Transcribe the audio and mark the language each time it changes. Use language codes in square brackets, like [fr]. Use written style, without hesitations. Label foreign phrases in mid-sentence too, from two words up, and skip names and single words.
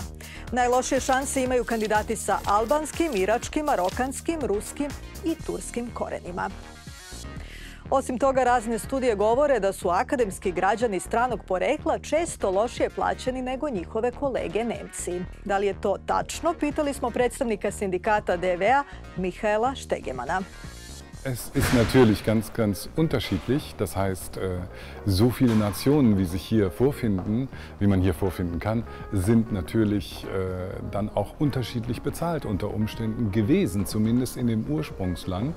[sr] Najlošije šanse imaju kandidati sa albanskim, iračkim, marokanskim, ruskim i turskim korenima. Osim toga, razne studije govore da su akademski građani stranog porekla često lošije plaćeni nego njihove kolege Nemci. Da li je to tačno? Pitali smo predstavnika sindikata DVA Michaela Stegemana. [de] Es ist natürlich ganz unterschiedlich. Das heißt, so viele Nationen, wie sich hier vorfinden, wie man hier vorfinden kann, sind natürlich dann auch unterschiedlich bezahlt unter Umständen gewesen, zumindest in dem Ursprungsland.